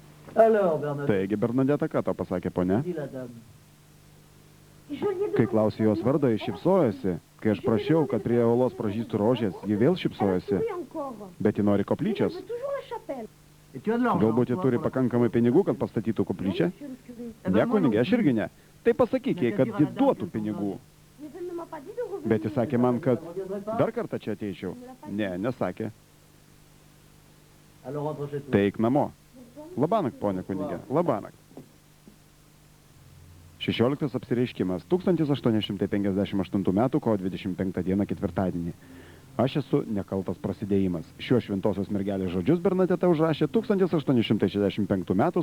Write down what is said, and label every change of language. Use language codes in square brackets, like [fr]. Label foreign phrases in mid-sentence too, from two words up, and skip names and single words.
[fr] Alors, Bernadette, [lt] Taigi, Bernadeta, ką tau pasakė ponia? [fr] dit la dame. Je lui ai [lt] Kai [fr] demandé- [lt] klausė jos vardą, jis šypsojosi. Kai aš prašiau, kad prie olos pražystų rožės, ji vėl [fr] Elle a [lt] šypsojosi. [fr] souri encore. [lt] Bet ji nori [fr] Mais elle [lt] koplyčios. [fr] veut toujours la chapelle. Et tu as de l'argent, [lt] Galbūt ji [fr] toi, [lt] turi [fr] pour la- [lt] pakankamai pinigų, kad pastatytų [fr] Non, [lt] koplyčią? [fr] monsieur le curé. Eh ben, [lt] Ne, [fr] moi non [lt] kunigė, aš [fr] plus. [lt] irgi ne. Tai pasakyk jai, kad ji duotų pinigų. [fr] Mais elle ne m'a pas dit de revenir. [lt] Bet jis sakė man, kad [fr] Elle reviendrait pas? [lt] dar kartą čia ateičiau. Ne, nesakė. [fr] Alors rentre chez toi. [lt] Tai eik namo. Labanak, ponė kunigė, labanak. 16 apsireiškimas 1858 m. kovo 25 d. ketvirtadienį. Aš esu nekaltas prasidėjimas. Šiuo šventosios mergelės žodžius Bernadeta užrašė 1865 m.